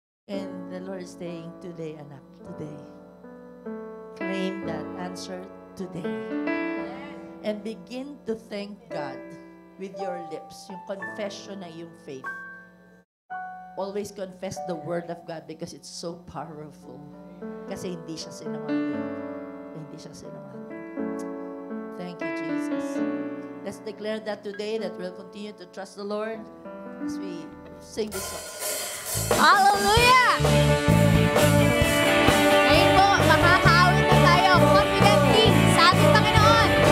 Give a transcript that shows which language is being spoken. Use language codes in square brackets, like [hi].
[en] And the Lord is saying, today, anak, today. Claim that answer today. And begin to thank God with your lips. Yung confession na yung faith. Always confess the Word of God because it's so powerful. [tl] Kasi hindi siya sinungaling. Hindi siya sinungaling. [en] Thank you, Jesus. Let's declare that today that we'll continue to trust the Lord as we sing this song. Hallelujah! [tl] Ngayon po, makakaawit na tayo confidently sa ating Panginoon.